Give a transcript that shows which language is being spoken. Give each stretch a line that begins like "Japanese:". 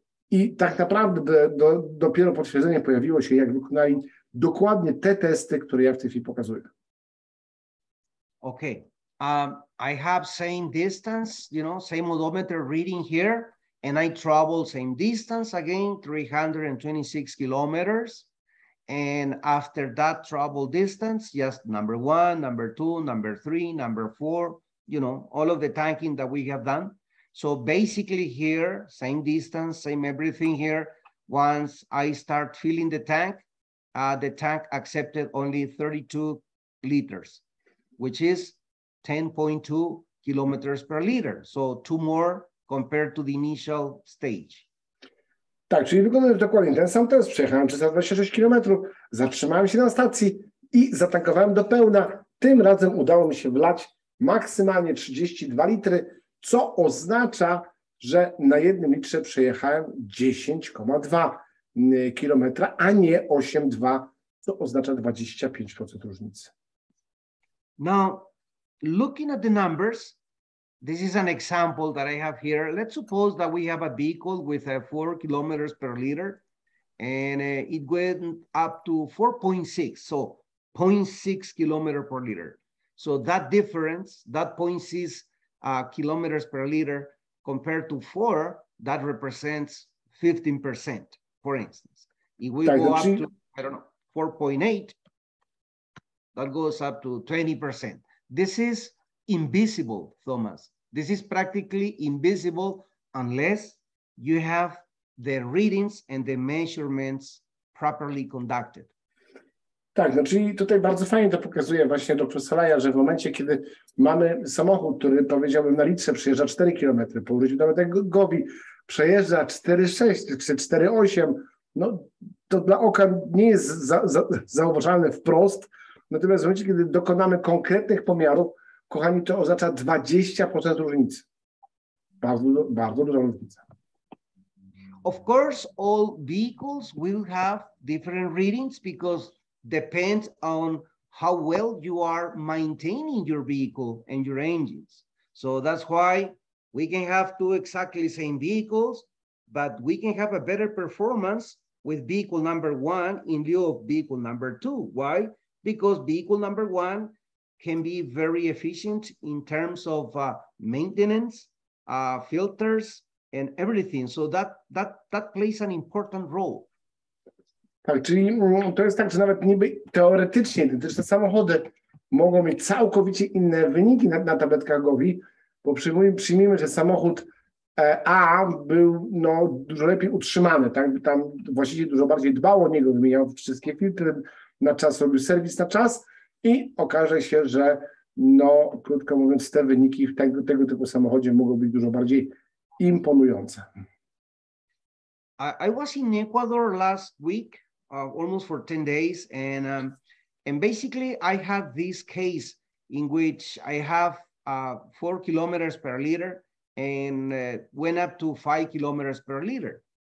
Polish: I tak naprawdę dopiero potwierdzenie pojawiło się, jak wykonali dokładnie te testy, które ja w tej chwili pokazuję.
English: Okay. I have same distance, same odometer reading here, and I travel same distance again, 326 kilometers. And after that travel distance, just number 1, number 2, number 3, number 4, all of the tanking that we have done. So basically here, same distance, same everything here. Once I start filling the tank accepted only 32 liters, which is 10.2 kilometers per liter. So 2 more compared to the initial stage.
Polish: Tak, czyli wykonałem dokładnie ten sam test. Przejechałem 326 km, zatrzymałem się na stacji i zatankowałem do pełna. Tym razem udało mi się wlać maksymalnie 32 litry, co oznacza, że na 1 litrze przejechałem 10,2 km, a nie 8,2, co oznacza 25% różnicy.
English: Now, looking at the numbers, this is an example that I have here. Let's suppose that we have a vehicle with 4 kilometers per liter, and it went up to 4.6, so 0.6 kilometer per liter. So that difference, that 0.6 kilometers per liter compared to 4, that represents 15%, for instance. If we go up to, 4.8, that goes up to 20%. This is invisible, Thomas. This is practically invisible unless you have the readings and the measurements properly conducted.
Polish: Tak, no czyli tutaj bardzo fajnie to pokazuje właśnie dr Salaja, że w momencie, kiedy mamy samochód, który powiedziałbym na litrze przejeżdża 4 km, po użyciu nawet Gobi przejeżdża 4,6 czy 4,8, no to dla oka nie jest zauważalne wprost, natomiast w momencie, kiedy dokonamy konkretnych pomiarów, kochani, to oznacza 20% różnicy. Bardzo duża różnica.
English: Of course, all vehicles will have different readings because depends on how well you are maintaining your vehicle and your engines. So that's why we can have 2 exactly same vehicles, but we can have a better performance with vehicle number 1 in lieu of vehicle number 2. Why? Because vehicle number 1 can be very efficient in terms of maintenance, filters, and everything. So that plays an important role.
Polish: Tak, czyli to jest tak, że nawet niby teoretycznie identyczne samochody mogą mieć całkowicie inne wyniki na tabletkach GOVI, bo przyjmijmy, że samochód A był dużo lepiej utrzymany, tak? Tam właściciel dużo bardziej dbał o niego, wymieniał wszystkie filtry na czas, robił serwis na czas i okaże się, że krótko mówiąc, te wyniki w tego typu samochodzie mogą być dużo bardziej imponujące.
English: I was in Ecuador last week, almost for 10 days, and basically I had this case in which I have 4 kilometers per liter and went up to 5 kilometers per liter.